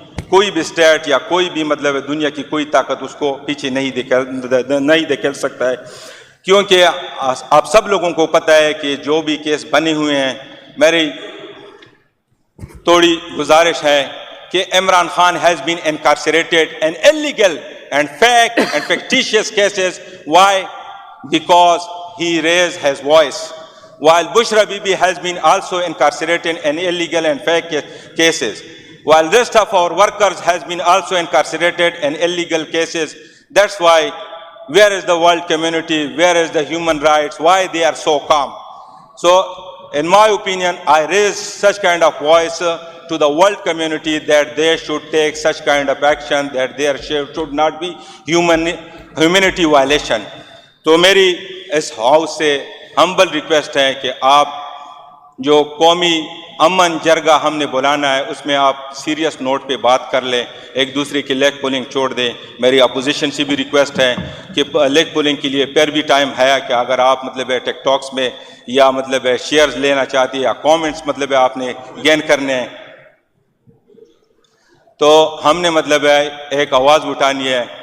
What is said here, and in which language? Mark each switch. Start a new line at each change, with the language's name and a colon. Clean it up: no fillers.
Urdu: کوئی بھی اسٹیٹ یا کوئی بھی مطلب دنیا کی کوئی طاقت اس کو پیچھے نہیں دھکیل سکتا ہے، کیونکہ آپ سب لوگوں کو پتہ ہے کہ جو بھی کیس بنے ہوئے ہیں، میری تھوڑی گزارش ہے کہ Imran Khan
English: has been incarcerated in illegal and fake and fictitious cases. Why? Because he raised his voice. While Bushra Bibi has been also incarcerated in illegal and fake cases. While rest of our workers has been also incarcerated in illegal cases. That's why, where is the world community? Where is the human rights? Why they are so calm? So, in my opinion, I raise such kind of voice to the world community that they should take such kind of action, that there should not be humanity violation.
Urdu: تو میری اس house سے humble request ہے کہ آپ جو قومی امن جرگہ ہم نے بلانا ہے اس میں آپ سیریس نوٹ پہ بات کر لیں، ایک دوسرے کی لیگ پولنگ چھوڑ دیں. میری اپوزیشن سے بھی ریکویسٹ ہے کہ لیگ پولنگ کے لیے پھر بھی ٹائم ہے کہ اگر آپ مطلب ٹک ٹاکس میں یا مطلب شیئرز لینا چاہتی ہے یا کامنٹس مطلب آپ نے گین کرنے ہیں تو ہم نے مطلب ایک آواز اٹھانی ہے.